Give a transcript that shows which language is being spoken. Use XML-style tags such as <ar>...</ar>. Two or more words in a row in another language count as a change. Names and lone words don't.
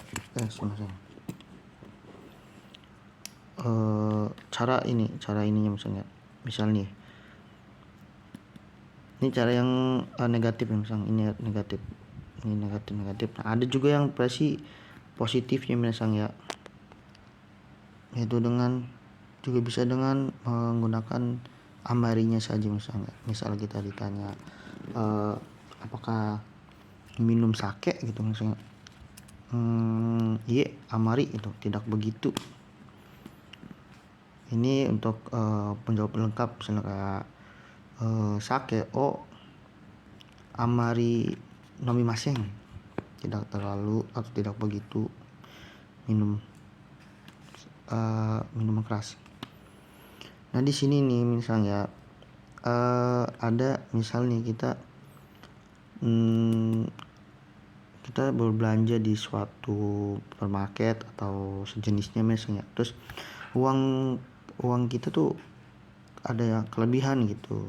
<id>Amari juga cara ininya misalnya ini cara yang negatif ya, misalnya ini negatif, nah, ada juga yang versi positifnya misalnya ya, yaitu dengan juga bisa dengan menggunakan amarinya saja. Misal kita ditanya apakah minum sake gitu misalnya, iya amari itu tidak begitu. Ini untuk penjawab lengkap misalnya kayak</id> <ja>酒をあまり飲みません,</ja> <id>tidak terlalu atau tidak begitu minum minuman keras. Nah di sini nih misalnya ada misalnya kita berbelanja di suatu supermarket atau sejenisnya misalnya, terus uang kita tuh ada yang kelebihan gitu.</id>